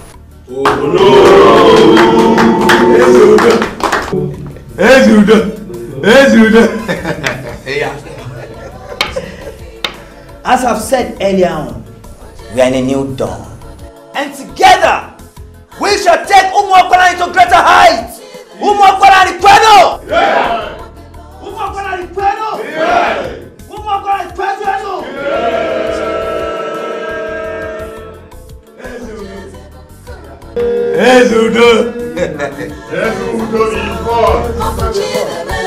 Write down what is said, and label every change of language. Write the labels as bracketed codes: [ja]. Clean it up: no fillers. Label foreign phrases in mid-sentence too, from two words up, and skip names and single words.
[en] As I've said earlier on, we are in a new dawn. And together, we shall take Umokwalani to greater heights. [ig] Umokwalani kwenu! Umokwalani kwenu! Umokwalani kwenu! [en] Ezudo! Ezudo is born!